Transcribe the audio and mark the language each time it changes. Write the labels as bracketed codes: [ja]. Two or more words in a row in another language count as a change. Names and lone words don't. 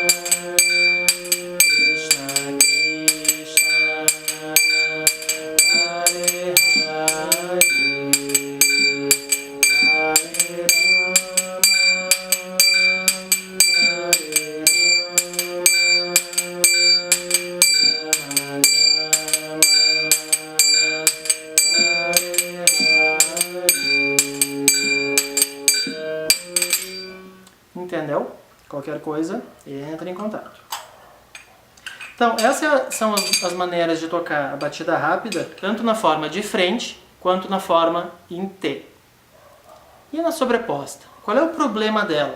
[sa] Krishna Krishna, Hare Hare, Hare Rama, Hare Rama, Rama Rama, Hare Hare. [pt] Entendeu? Qualquer coisa, entre em contato. Então, essas são as maneiras de tocar a batida rápida, tanto na forma de frente, quanto na forma em T. E na sobreposta? Qual é o problema dela?